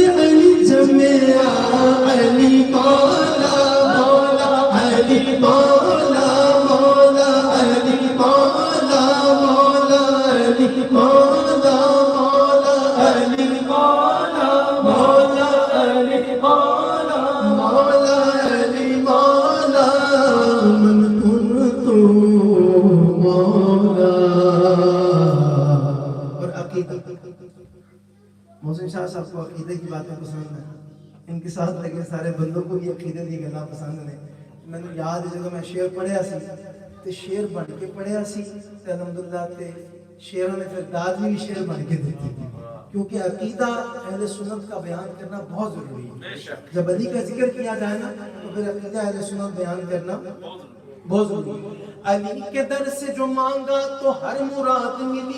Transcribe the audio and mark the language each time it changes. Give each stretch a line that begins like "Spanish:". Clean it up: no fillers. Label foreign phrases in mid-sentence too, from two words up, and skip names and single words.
Arabic: علی جمے علی مولا مولا علی مولا مولا علی مولا مولا علی مولا مولا علی مولا مولا علی مولا مولا علی مولا من کنت مولا.
Urdu: اور عقیدہ محسن شاہ صاحب کو عقیدے کی باتیں پسند ہیں.
Punjabi: ان کے ساتھ لگے سارے بندوں کو بھی عقیدے دی گلاں پسند نے. میں نے یاد ہے جب میں شعر پڑھیا سی تے شعر بن کے پڑھیا سی تے الحمدللہ تے شعروں نے پھر داد بھی شعر بن کے دیتی تھی.
Urdu: کیونکہ عقیدہ اہل سنت کا بیان کرنا بہت ضروری ہے. جب علی کا ذکر کیا جائے نا تو پھر عقیدہ اہل سنت بیان کرنا بہت ضروری ہے. علی کے در سے جو مانگا تو ہر مراد ملی.